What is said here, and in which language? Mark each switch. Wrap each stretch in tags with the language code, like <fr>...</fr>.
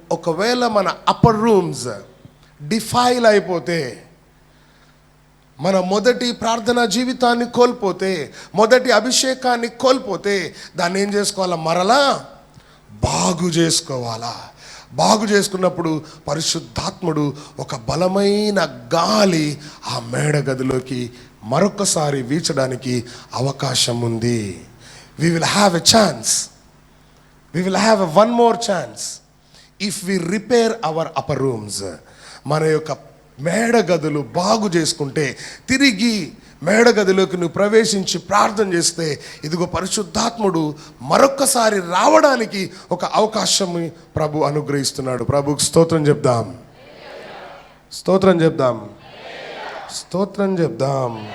<te>ఒకవేళ మన upper rooms defile అయిపోతే, మన మొదటి ప్రార్థనా జీవితాన్ని కోల్పోతే, మొదటి అభిషేకాన్ని కోల్పోతే, దాన్ని ఏం చేసుకోవాలా, మరలా బాగు చేసుకోవాలా. బాగు చేసుకున్నప్పుడు పరిశుద్ధాత్ముడు ఒక బలమైన గాలి ఆ మేడగదిలోకి మరొకసారి వీచడానికి అవకాశం ఉంది.</te> <en>We will have a chance. We will have one more chance if we repair our upper rooms.</en> <te>మన యొక్క మేడగదులు బాగు చేసుకుంటే, తిరిగి మేడగదిలోకి నువ్వు ప్రవేశించి ప్రార్థన చేస్తే, ఇదిగో పరిశుద్ధాత్ముడు మరొక్కసారి రావడానికి ఒక అవకాశం ప్రభు అనుగ్రహిస్తున్నాడు. ప్రభుకు స్తోత్రం చెప్దాం, స్తోత్రం చెప్దాం, స్తోత్రం చెప్దాం.</te>